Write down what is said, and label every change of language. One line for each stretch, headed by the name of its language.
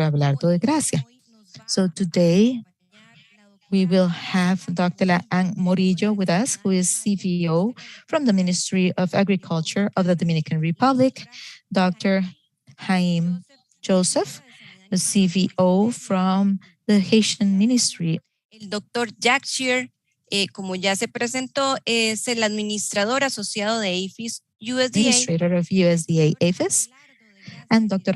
English: Abelardo de Gracia. So today, we will have Dr. Ann Morillo with us, who is CVO from the Ministry of Agriculture of the Dominican Republic, Dr. Haim Joseph, the CVO from the Haitian Ministry.
Spanish: El Dr. Jack Shear, como ya se presentó, es el administrador asociado de APHIS USDA.
English: Administrator of USDA APHIS, and Dr.